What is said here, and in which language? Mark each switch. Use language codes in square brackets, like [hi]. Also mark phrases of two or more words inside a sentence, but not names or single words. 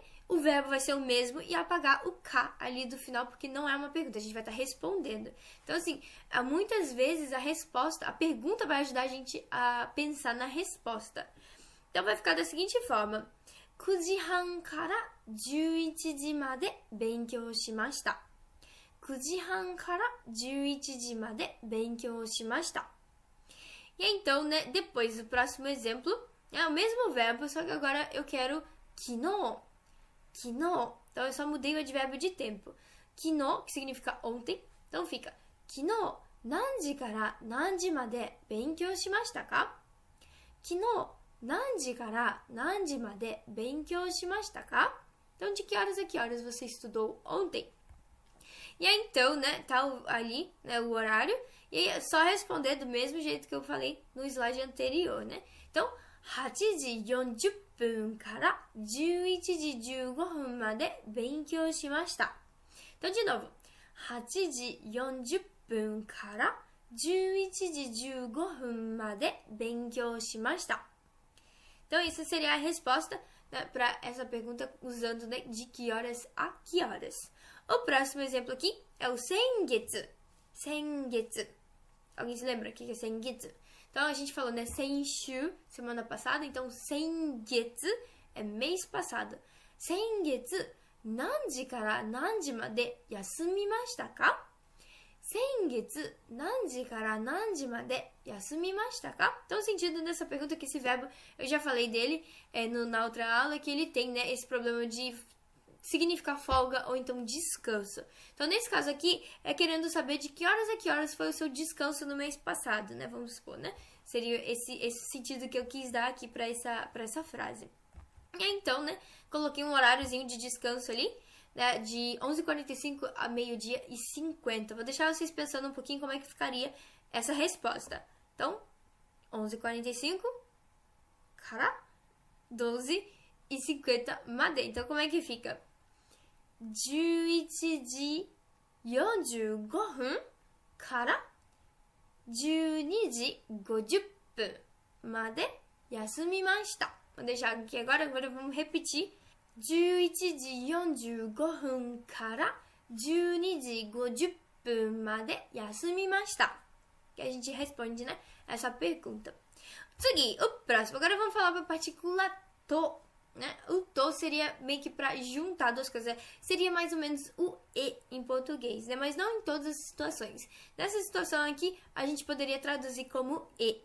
[pt] O verbo vai ser o mesmo e apagar o ka ali do final, porque não é uma pergunta, a gente vai estar respondendo. Então, assim, muitas vezes a pergunta vai ajudar a gente a pensar na resposta. Então, vai ficar da seguinte forma: [ja] 9 時半から11時まで勉強しました。9時半から11時まで勉強しました。 [pt] E então, né, depois o próximo exemplo é o mesmo verbo, só que agora eu quero kino. Kino. Então eu só mudei o advérbio de tempo. Kino, que significa ontem. Então fica [ja] 昨日、何時から何時まで勉強しましたか? 昨日、何時から何時まで勉強しましたか? [pt] Então de que horas a que horas você estudou ontem? E aí então, né, tá ali, né, o horário. E aí é só responder do mesmo jeito que eu falei no slide anterior, né? Então, [ja] 8 時40分から11時15分まで勉強しました。 [pt] Então, de novo. [ja] 8 時40分から11時15分まで勉強しました。 [pt] Então, isso seria a resposta, né, para essa pergunta usando, né, de que horas a que horas. O próximo exemplo aqui é o sengetsu. Sengetsu. Alguém se lembra o que é sengetsu? Então, a gente falou, né, senshu, semana passada. Então, sengetsu é mês passado. [ja] 先月、何時から何時まで休みましたか? 先月、何時から何時まで休みましたか? [pt] Então, o sentido dessa pergunta é que esse verbo, eu já falei dele na outra aula, que ele tem, né, esse problema de significa folga ou então descanso. Então, nesse caso aqui, é querendo saber de que horas a que horas foi o seu descanso no mês passado, né? Vamos supor, né? Seria esse sentido que eu quis dar aqui para essa frase. E aí, então, né? Coloquei um horáriozinho de descanso ali, né? De 11h45 a meio-dia e 50. Vou deixar vocês pensando um pouquinho como é que ficaria essa resposta. Então, [ja] 11h45 から 12h50 まで. [pt] Então, como é que fica? [ja] 11 時45分から12時50分まで休みました。 [pt] Vou deixar aqui agora vamos repetir. [ja] 11 時45分から12時50分まで休みました。 [pt] Que a gente responde, né, essa pergunta. Seguir, o próximo. Agora vamos falar para a partícula to. Né? O to seria meio que para juntar duas coisas. Seria mais ou menos o e em português, né? Mas não em todas as situações. Nessa situação aqui, a gente poderia traduzir como e.